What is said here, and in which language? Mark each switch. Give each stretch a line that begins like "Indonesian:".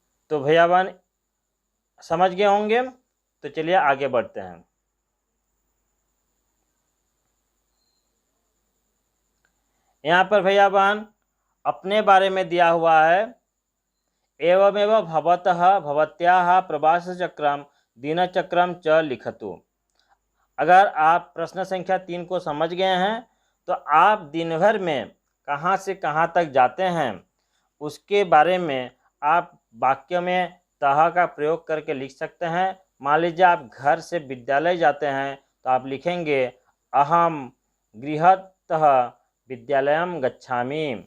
Hindi: तो भैया बहन समझ गए होंगे। तो चलिए आगे बढ़ते हैं। यहाँ पर भैया बहन अपने बारे में दिया हुआ है।
Sanskrit: एवमेव भवतः भवत्याः प्रवासचक्रम दिनचक्रम च लिखतु।
Hindi: अगर आप प्रश्न संख्या 3 को समझ गए हैं तो आप दिन भर में कहाँ से कहाँ तक जाते हैं उसके बारे में आप वाक्य में तह का प्रयोग करके लिख सकते हैं। मान लीजिए आप घर से विद्यालय जाते हैं तो आप लिखेंगे
Sanskrit: अहम गृहतः विद्यालयम गच्छामि।